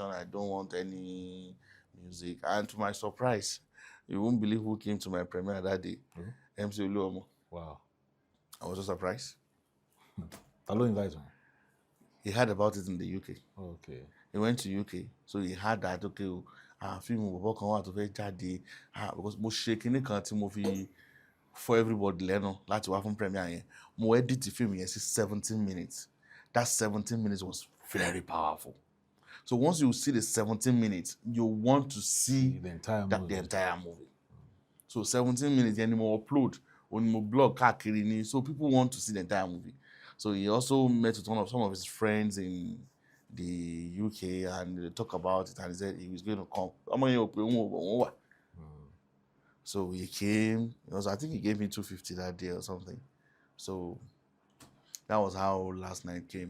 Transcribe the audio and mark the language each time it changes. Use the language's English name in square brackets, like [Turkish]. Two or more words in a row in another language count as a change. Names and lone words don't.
[English] I don't want any music. And to my surprise, you won't believe who came to my premiere that day. MC Oluomo. Wow. I was so surprised. Hello, invite him. He heard about it in the UK. Okay. He went to UK, so he heard that film [Yoruba] bọ̀bọ̀ kan wà tó fẹ́ jáde because mo ṣe kinní kan tí mo fi [English] for everybody [Yoruba] lẹ́nu láti wá fún premiere yẹn. Mo [English] edit film [Yoruba] yẹn sí 17 minutes. [English] That 17 minutes was very powerful. So once you see the 17 minutes, you want to see the entire movie. So 17 minutes [Yoruba] yẹn ni mo [English] upload on my blog [Yoruba] káàkiri ni, [English] so people want to see the entire movie. So he also met with some of his friends in the UK and they talk about it and he said he was going to come. So he came. I think he gave me 250 that day or something. So that was how last night came.